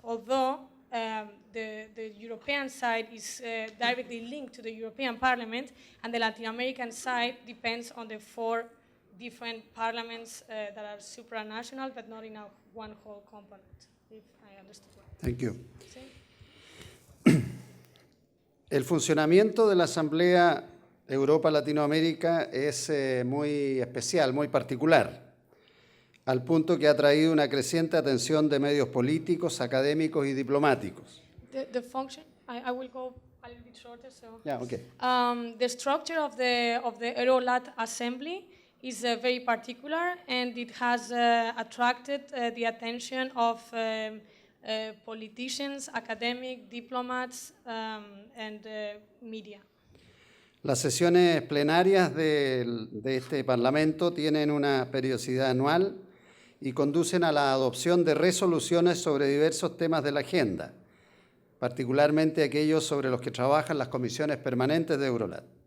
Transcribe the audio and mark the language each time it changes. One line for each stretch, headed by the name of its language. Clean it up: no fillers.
English: Although the European side is directly linked to the European Parliament, and the Latin American side depends on the four different parliaments that are supranational, but not in a one whole component, if I understood well. Thank you.
Spanish: El funcionamiento de la Asamblea Europa-Latinoamérica es muy especial, muy particular, al punto que ha traído una creciente atención de medios políticos, académicos y diplomáticos.
English: The function, I will go a little bit shorter. So, Okay. the structure of the Eurolat Assembly is very particular, and it has attracted the attention of politicians, academic, diplomats, and media.
Spanish: Las sesiones plenarias de este Parlamento tienen una periodicidad anual y conducen a la adopción de resoluciones sobre diversos temas de la agenda, particularmente aquellos sobre los que trabajan las comisiones permanentes de Eurolat.